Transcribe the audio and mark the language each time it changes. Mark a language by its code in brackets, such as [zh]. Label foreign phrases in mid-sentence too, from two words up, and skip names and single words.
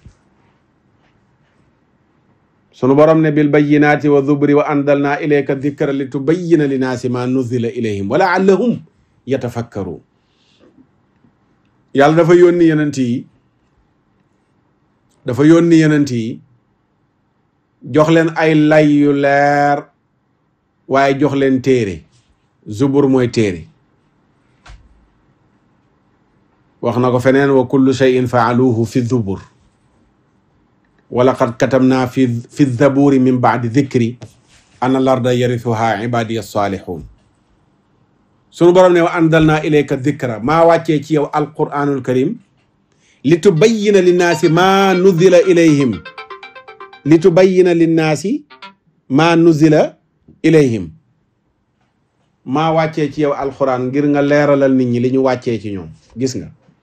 [wo] sunu borom ne [ar] بالبينات والزبر وأنزلنا إليك الذكر لتبين للناس ما نزل إليهم ولعلهم يتفكرون [wo] yàlla dafa yónni yenent yi jox leen ay lay yu leer waaye jox leen téere zubur mooy téere wax na ko feneen [ar] وكل شيء فعلوه في الزبر ولقد كتبنا في الزبور من بعد الذكر أن الأرض يرثها عبادي الصالحون [wo] sunu borom ne [ar] وأنزلنا إليك ذكرا [wo] maa wàccee ci yow [ar] القرآن الكريم لتبين للناس ما نزل إليهم لتبين للناس ما نزل إليهم [wo] maa wàccee ci yow alquran ngir nga leeralal nit ñi li ñu wàccee ci ñoom gis nga